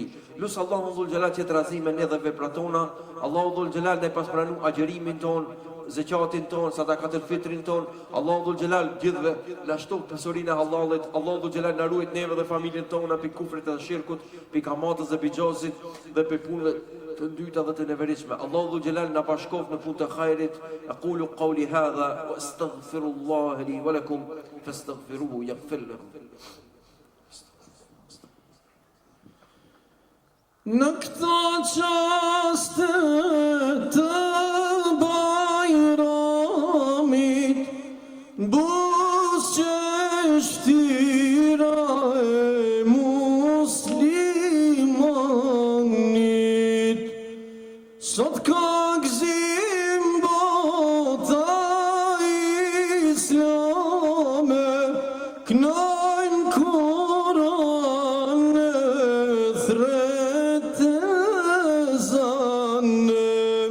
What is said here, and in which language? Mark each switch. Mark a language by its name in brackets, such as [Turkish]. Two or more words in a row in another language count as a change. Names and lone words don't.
[Albanian] Lut Allahun [Arabic] ذو الجلال [Albanian] që të razim me ne dhe veprat tona. Allahu [Arabic] ذو الجلال [Albanian] ne pas pranu agjërimin ton, zakatin ton, sadakatul fitrin ton. Allahu [Arabic] ذو الجلال [Albanian] gjithve la shtoh pasurinë e hallalit. Allahu [Arabic] ذو الجلال [Albanian] na ruaj neve dhe familjen tona pi kufrit dhe shirkut, pi kamatës dhe pi xhozit dhe pi punëve të ndyta dhe të neveritshme. Allahu [Arabic] ذو الجلال [Albanian] na bashkoft në punë të hajrit. [Arabic] أقول قولي هذا وأستغفر الله لي ولكم فاستغفروه يغفر لكم. [Albanian] Në këto qaste të bajramit, buzëqështira e muslimanit, sot ka gëzim bota islame, knajnë Koran e thret e zanë.